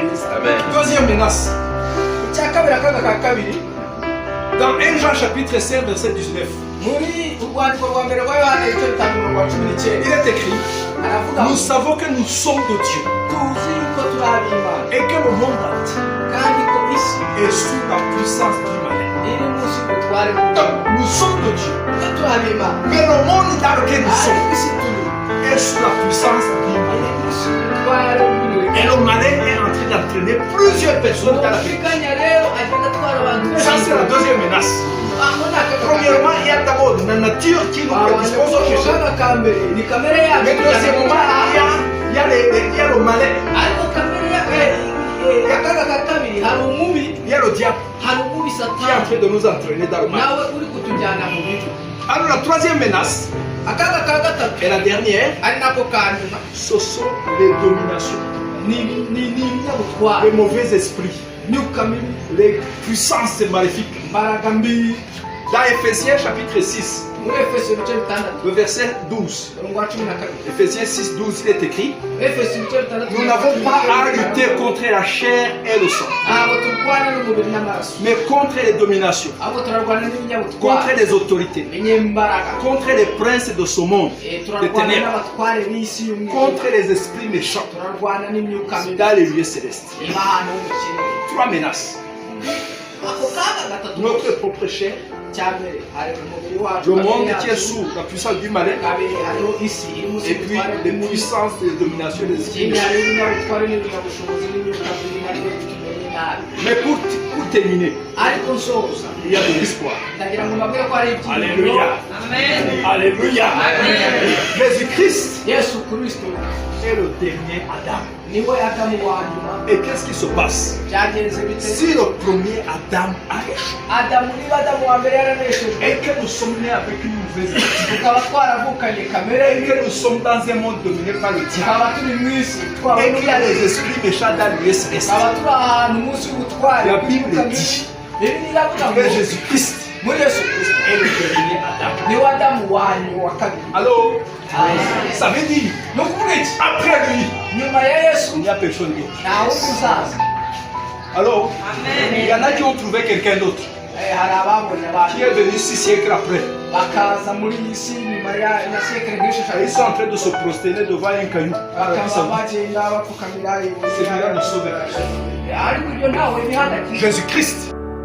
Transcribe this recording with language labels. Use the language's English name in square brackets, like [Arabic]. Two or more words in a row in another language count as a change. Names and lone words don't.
[French] Amen. Deuxième menace. [Kinyarwanda] icya kabiri akaga ka kabiri [French] Dans 1 Jean chapitre 5, verset 19, [Kinyarwanda] muri urwandiko rwa mbere rwa yohana igice bitanu rwa cumi [French] il [Kinyarwanda] n'icyenda [French] est écrit, [Kinyarwanda] aravuga ngo [French] nous savons que nous sommes de Dieu [Kinyarwanda] tuzi yuko turi ab'imana [French] et que le monde entier [Kinyarwanda] kandi ko isi [French] est sous la puissance du malin. [Kinyarwanda] iri munsi y'ubutware [French] Donc, nous sommes de Dieu. [Kinyarwanda] bw'Imana. turi ab'imana [French] Mais le monde dans lequel nous [Kinyarwanda] ariko [French] sommes [Kinyarwanda] isi turi [French] est sous la puissance du malin. [Kinyarwanda] iri munsi y'ubutware bw'umuriro. [French] Et le malin est en train d'entraîner plusieurs personnes dans la vie. [Kinyarwanda] ushikanya rero agenda atwara abantu [French] Ça, c'est la deuxième menace. [Kinyarwanda] aho ni akaga ka [French] Premièrement, il y a d'abord la nature qui nous prédispose au péché. [Kinyarwanda] akaga ka mbere ni kamere yacu [French] Mais deuxièmement, il y a le malin, [Kinyarwanda] ariko kamere akaga ka kabiri hari umubi [French] il y a le diable [Kinyarwanda] hari umubi [French] qui est en [Kinyarwanda] satani [French] train de nous entraîner dans le mal. [Kinyarwanda] nawe uri kutujyana mu bibi. [French] Alors la troisième menace, [Kinyarwanda] akaga ka gatatu [French] et la dernière, [Kinyarwanda] ari nako ka nyuma [French] ce sont les dominations, [Kinyarwanda] ni inyabutware [French] les mauvais esprits, [Kinyarwanda] imyuka mibi [French] les puissances maléfiques. [Kinyarwanda] imbaraga mbi. [French] Dans Ephésiens chapitre 6, [Kinyarwanda] muri efeso ibice bitandatu [French] le verset 12, [Kinyarwanda] umurongo wa cumi na kabiri [French] Ephésiens 6, 12, il est écrit, [Kinyarwanda] efeso ibice bitandatu [French] nous n'avons pas à lutter contre la chair et le sang, [Kinyarwanda] ntabwo turwana n'umubiri n'amaraso [French] mais contre les dominations, [Kinyarwanda] ahubwo turarwana [French] contre [Kinyarwanda] n'ibinyabutware [French] les autorités, [Kinyarwanda] n'inyembaraga [French] contre les princes de ce monde, Eh, des [Kinyarwanda] turarwana [French] ténèbres, [Kinyarwanda] n'abatware b'isi y'umwijima [French] contre les esprits méchants [Kinyarwanda] turarwana n'imyuka mibi [French] dans les lieux célestes. [Kinyarwanda] niba ahantu h'umukene. [French] Trois menaces. [Kinyarwanda] ako kaga gatatu [French] Notre propre chair, [Kinyarwanda] cya mbere hari umubiri wacu [French] le [Kinyarwanda] kamere [French] monde [Kinyarwanda] yacu, [French] qui est sous la puissance du malin, [Kinyarwanda] kabiri hariho isi iri munsi [French] et puis [Kinyarwanda] y'ubutware [French] les [Kinyarwanda] bw'umubi. [French] puissances des dominations des esprits [Kinyarwanda] ikindi [French] méchants. [Kinyarwanda] hariho ibinyabutware n'ibinyabushobozi n'imyuka mibi nabyo tumenye nabi. [French] Mais pour terminer, [Kinyarwanda] ariko nsoza [French] il y a de l'espoir. [Kinyarwanda] ndagira ngo mbabwire ko hari [French] Alléluia. Alléluia. Jésus-Christ [Kinyarwanda] yesu kristo [French] est le dernier Adam. [Kinyarwanda] niwe adamu wa nyuma. [French] Et qu'est-ce qui se passe [Kinyarwanda] byagenze bite [French] si le premier Adam a échoué [Kinyarwanda] adamu niba adamu wa mbere yaraneshejwe [French] et que nous sommes nés avec une mauvaise nature [Kinyarwanda] tukaba twaravukanye kamere [French] et que nous sommes dans un monde dominé par le diable [Kinyarwanda] tukaba turi mu isi twaba [French] et qu'il y a des esprits méchants dans le lieu céleste, [Kinyarwanda] tukaba turi ahantu munsi y'ubutware [French] la Bible dit [Kinyarwanda] bibiliya iravuga ngo [French] que Jésus-Christ [Kinyarwanda] muri yesu kristo [French] est le dernier Adam. [Kinyarwanda] niwe adamu wanyu wa kabiri. [French] Alors, Ah. ça veut dire, [Kinyarwanda] ni ukuvuga iki? [French] après lui, [Kinyarwanda] Nyuma ya Yesu [French] il n'y a personne d'autre. [Kinyarwanda] nta wundi uzaza. [French] Alors, il y en a qui ont trouvé quelqu'un d'autre, [Kinyarwanda] Hari ababonye [French] qui [Kinyarwanda] abantu [French] est venu 6 siècles après. [Kinyarwanda] bakaza muri iyi si nyuma ya sekere nk'esheshatu, [French] Et ils sont en train de se prosterner devant un caillou. [Kinyarwanda] bakaba bagenda bapfukamira ibuye. [French] Celui-là nous sauve. [Kinyarwanda] ariko ibyo ntawe bihagije. [French] Jésus-Christ